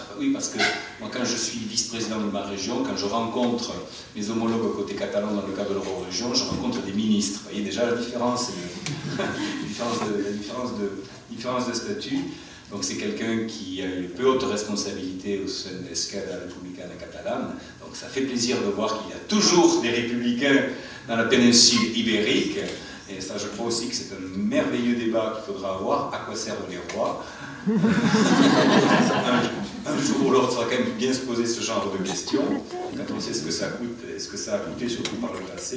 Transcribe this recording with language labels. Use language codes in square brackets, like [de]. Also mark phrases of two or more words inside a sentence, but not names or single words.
[fr] Oui, parce que moi quand je suis vice-président de ma région, quand je rencontre mes homologues côté catalan dans le cadre de l'Eurorégion, je rencontre des ministres. Vous voyez déjà la différence, différence de statut. Donc c'est quelqu'un qui a eu une peu haute responsabilité au sein de l'Esquerra Republicana Catalane. Donc ça fait plaisir de voir qu'il y a toujours des républicains dans la péninsule ibérique. Et ça, je crois aussi que c'est un merveilleux débat qu'il faudra avoir. À quoi servent les rois? Un jour ou l'autre, il faudra quand même bien se poser ce genre de questions, quand on sait ce que ça coûte et ce que ça a coûté, surtout par le passé.